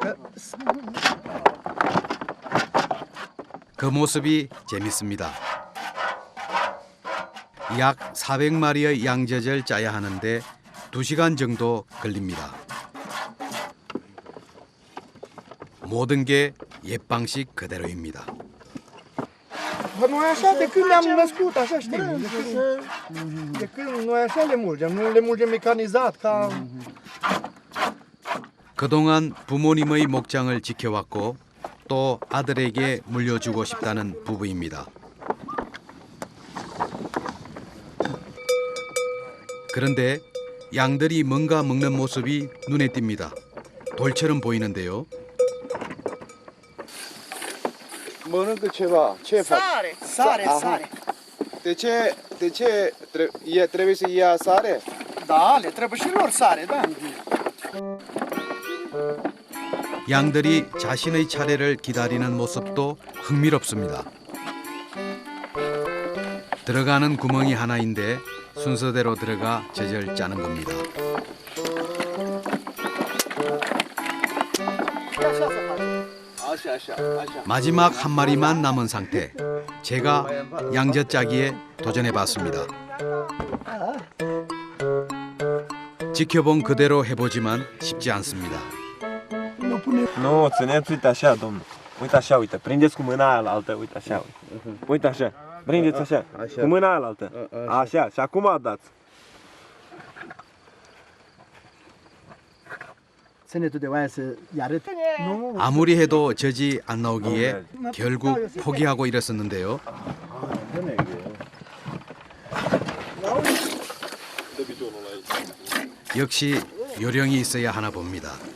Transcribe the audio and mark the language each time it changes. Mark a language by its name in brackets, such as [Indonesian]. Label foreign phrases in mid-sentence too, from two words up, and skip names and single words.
[Korean] 그 모습이 재밌습니다. 약 400마리의 양젖을 짜야 하는데 2시간 정도 걸립니다. 모든 게 옛 방식 그대로입니다. [Romanian] Noi așa, de când ne-am născut, așa știm. De când noi așa le mulgem, nu le mulgem mecanizat ca... [Korean] 그동안 부모님의 목장을 지켜왔고 또 아들에게 물려주고 싶다는 부부입니다. 그런데 양들이 뭔가 먹는 모습이 눈에 띕니다. 돌처럼 보이는데요. [Romanian] mănâncă ceva. Ce fac? Sare. De ce trebuie să ia sare? Da, le trebuie și lor sare, da. [Korean] 양들이 자신의 차례를 기다리는 모습도 흥미롭습니다. 들어가는 구멍이 하나인데 순서대로 들어가 젖을 짜는 겁니다. 마지막 한 마리만 남은 상태. 제가 양젖 짜기에 도전해봤습니다. 지켜본 그대로 해보지만 쉽지 않습니다. [Romanian] Nu, țineți, uite așa, domnul. Uite așa, uite, prindeți cu mâna aia altă, uite așa, uite. Uite așa, prindeți așa, cu mâna aia altă. Așa, și acum dați. [Korean] 아무리 해도 젖이 안 나오기에 결국 포기하고 일었었는데요. 역시 요령이 있어야 하나 봅니다.